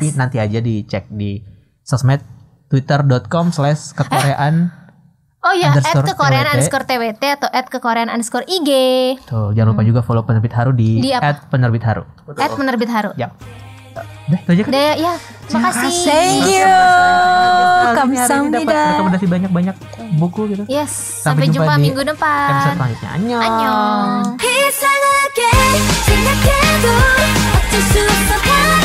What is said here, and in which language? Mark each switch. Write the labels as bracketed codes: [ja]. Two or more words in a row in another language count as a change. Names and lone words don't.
[id] tapi nanti aja dicek di sosmed twitter.com/kekoreaan. Oh ya, Underscore @kekorean_twt atau @kekorean_ig. Tuh, jangan lupa juga follow Penerbit Haru di Di apa? @penerbit Haru. @penerbit Haru. Ya. Udah, itu aja kan? Deh, ya, makasih. [en] Thank you. [id] Hari ini Kamsahamnida. dapat rekomendasi banyak-banyak buku gitu. Yes, Sampai sampai jumpa jumpa di minggu depan. Episode selanjutnya. Annyeong. Annyeong. [ko] 이상하게 생각해도 어쩔 수 없어